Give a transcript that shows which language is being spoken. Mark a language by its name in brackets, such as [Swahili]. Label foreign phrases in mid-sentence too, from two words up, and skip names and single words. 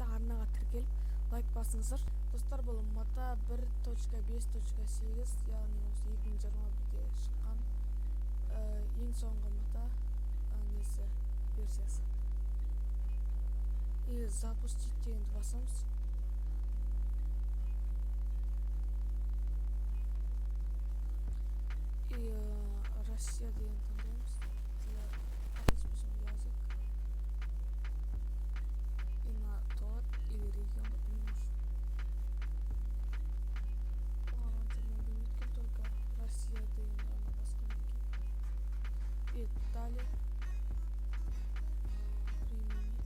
[Kazakh] Арнаға тіркеліп лайк басыңыздар. Достар, бұл мта 1.5.8, яғни осы 2021-де шыққан ең соңғы мта версиясы. [Russian] И запустить [Kazakh] дегенді басамыз. И Россия деген таңдаймыз. [Russian] Язык. И на тот или регион, например. [Kazakh] Только Россия деген ғана басқан екен. [Russian] И далее. Применить.